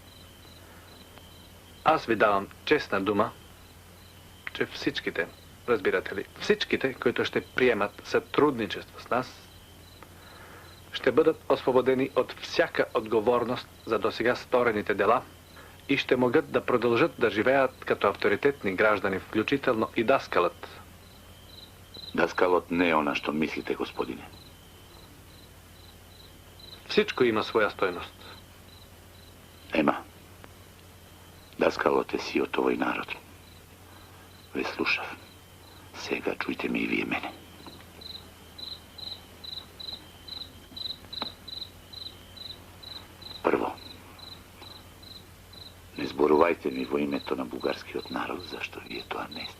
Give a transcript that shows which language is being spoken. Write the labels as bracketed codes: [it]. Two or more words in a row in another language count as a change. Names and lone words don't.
[bg] Аз ви давам честна дума, че всичките, разбирате ли, всичките, които ще приемат сътрудничество с нас, ще бъдат освободени от всяка отговорност за досега сторените дела и ще могат да продължат да живеят като авторитетни граждани, включително и даскалът. Даскалът не е [mk] она, що мислите, господине. [bg] Всичко има своя стойност. [mk] Ема, даскалът е си от овој народ. Ве слушав. Сега чуйте ме и вие мене. Прво, не зборувајте ми во името на бугарскиот народ, зашто вие тоа не сте.